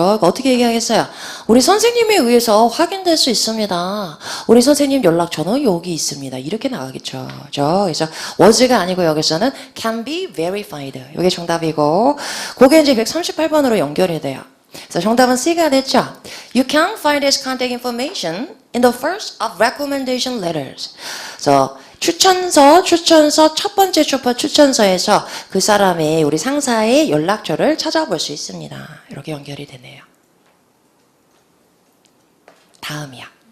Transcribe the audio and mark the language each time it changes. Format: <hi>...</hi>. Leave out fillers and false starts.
<ko>그러니까 어떻게 얘기하겠어요? 우리 선생님에 의해서 확인될 수 있습니다. 우리 선생님 연락처는 여기 있습니다. 이렇게 나가겠죠. 그죠? 그래서 was가 아니고 여기서는</ko> <en>can be verified.</en> <ko>이게 정답이고, 그게 이제 138번으로 연결이 돼요. 그래서 정답은 C가 됐죠.</ko> <en>You can find his contact information in the first of recommendation letters.</en> <ko>그래서 추천서 첫 번째 추천서에서 그 사람의 우리 상사의 연락처를 찾아볼 수 있습니다. 이렇게 연결이 되네요. 다음이야.</ko>